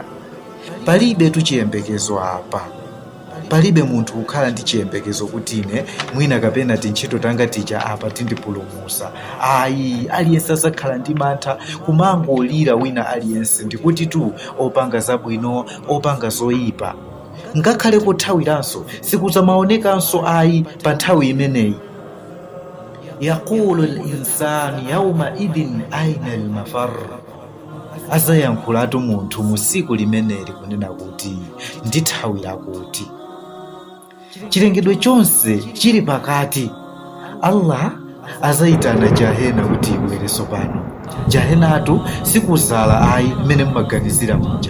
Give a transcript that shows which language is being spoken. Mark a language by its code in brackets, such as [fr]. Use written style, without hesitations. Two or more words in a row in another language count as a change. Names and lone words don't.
[ny] Palibe chiyembekezo apa, palibe munthu kukhala ndi chiyembekezo kuti ine mwina kapena tintchito tanga tija apa tindipulumusa. Ayi, aliyense azakhala ndi mantha kumangolira wina aliyense, ndikuti tu opanga zabwino, opanga zoyipa. Ngakhale kuthawiranso sikuzamaonekanso ayi pa nthawi imeneyi. [ar] يقول الإنسان يومئذ أين المفر. [ny] Azayankhulatu munthu mu tsiku limeneli kunena kuti ndithawira kuti. Chilengedwe chonse chili pakati. Allah azayitana jahena kuti ibwerenso pano. Jahenatu sikuzala ayi mmene mmaganizira muja.